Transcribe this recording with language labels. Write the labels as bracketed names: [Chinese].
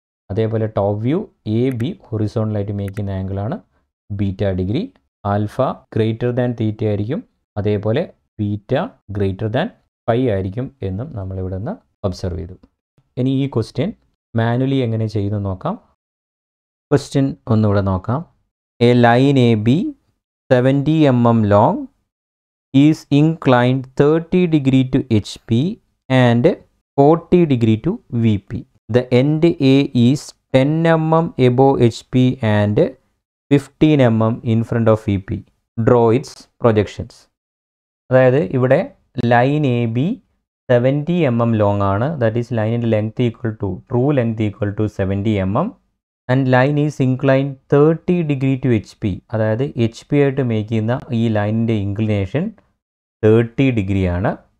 [Malayalam] അതേപോലെ top view AB ഹൊറിസോണ്ടലായിട്ട് make ചെയ്യുന്ന ആംഗിളാണ് beta degree. Alpha greater than തീറ്റ ആയിരിക്കും, അതേപോലെ ബീറ്റ ഗ്രേറ്റർ ദാൻ പൈ ആയിരിക്കും എന്നും നമ്മളിവിടെ നിന്ന് ഒബ്സർവ് ചെയ്തു. ഇനി ഈ ക്വസ്റ്റ്യൻ മാനുവലി എങ്ങനെ ചെയ്യുന്നു നോക്കാം. ക്വസ്റ്റ്യൻ ഒന്നുകൂടെ നോക്കാം. [English] A line A B 70 mm long is inclined 30 degree to HP and 40 degree to VP. The end A is 10 mm above HP and 15 mm in front of VP. Draw its projections. [Malayalam] അതായത് ഇവിടെ line A B 70 mm long ആണ്. [English] That is ലൈനിൻ്റെ length equal to true length equal to 70 mm and line is incline 30 degree to H P. [Malayalam] അതായത് H P ആയിട്ട് make ചെയ്യുന്ന ഈ ലൈനിൻ്റെ inclination 30 ഡിഗ്രിയാണ്.